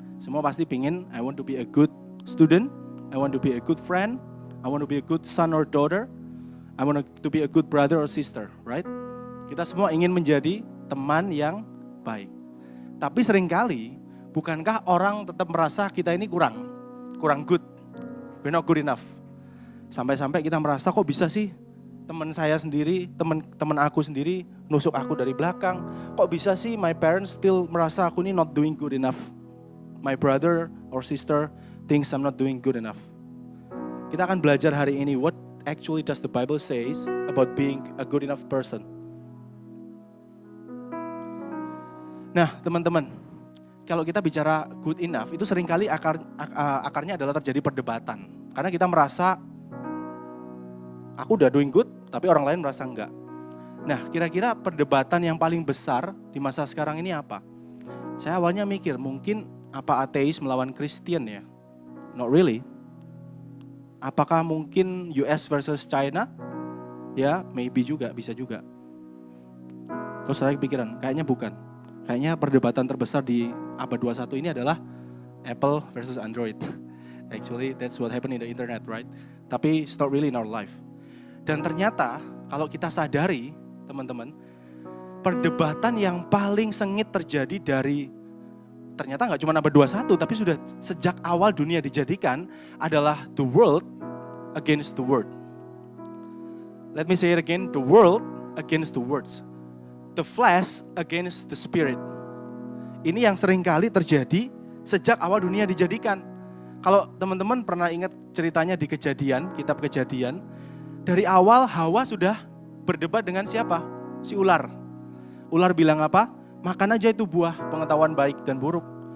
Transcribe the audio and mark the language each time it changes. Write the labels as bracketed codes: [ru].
[id] Semua pasti pingin, [en] I want to be a good student, I want to be a good friend, I want to be a good son or daughter, I want to be a good brother or sister, right? [id] Kita semua ingin menjadi teman yang baik. Tapi seringkali, bukankah orang tetap merasa kita ini kurang good, [en] we're not good enough. [id] Sampai-sampai kita merasa kok bisa sih teman saya sendiri, teman aku sendiri nusuk aku dari belakang. Kok bisa sih [en] my parents still [id] merasa aku ini [en] not doing good enough. My brother or sister thinks I'm not doing good enough. [id] Kita akan belajar hari ini [en] what actually does the Bible says about being a good enough person. [id] Nah teman-teman, kalau kita bicara good enough itu seringkali akarnya adalah terjadi perdebatan. Karena kita merasa aku udah [en] doing good, [id] tapi orang lain merasa enggak. Nah, kira-kira perdebatan yang paling besar di masa sekarang ini apa? Saya awalnya mikir, mungkin apa ateis melawan Kristen ya? [en] Not really. [id] Apakah mungkin US versus China? Ya, maybe juga, bisa juga. Terus saya pikiran, kayaknya bukan. Kayaknya perdebatan terbesar di abad 21 ini adalah Apple versus Android. [en] Actually, that's what happened in the internet, right? Tapi it's not really in our life. [id] Dan ternyata kalau kita sadari teman-teman, perdebatan yang paling sengit terjadi dari ternyata gak cuma abad 21 tapi sudah sejak awal dunia dijadikan adalah [en] the world against the word. Let me say it again, the world against the words. The flesh against the spirit. [id] Ini yang seringkali terjadi sejak awal dunia dijadikan. Kalau teman-teman pernah ingat ceritanya di Kejadian, kitab Kejadian, dari awal Hawa sudah berdebat dengan siapa? Si ular. Ular bilang apa? Makan aja itu buah pengetahuan baik dan buruk.